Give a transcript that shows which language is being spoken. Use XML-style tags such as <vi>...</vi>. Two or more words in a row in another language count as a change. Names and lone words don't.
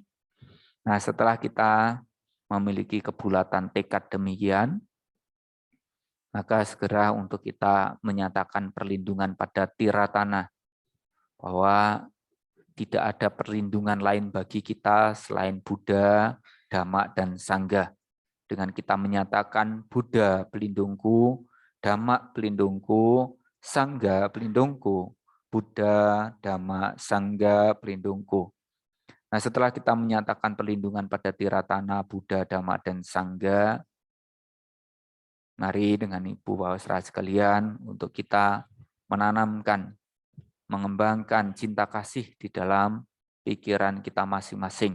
<id>Nah, setelah kita memiliki kebulatan tekad demikian, maka segera untuk kita menyatakan perlindungan pada tiratana, bahwa tidak ada perlindungan lain bagi kita selain Buddha, Dhamma, dan Sangha. Dengan kita menyatakan Buddha pelindungku, Dhamma pelindungku, Sangha pelindungku, Buddha, Dhamma, Sangha pelindungku. Nah, setelah kita menyatakan perlindungan pada tiratana Buddha, Dhamma, dan Sangha, mari dengan Ibu Bapak Saudara sekalian untuk kita menanamkan, mengembangkan cinta kasih di dalam pikiran kita masing-masing.</id>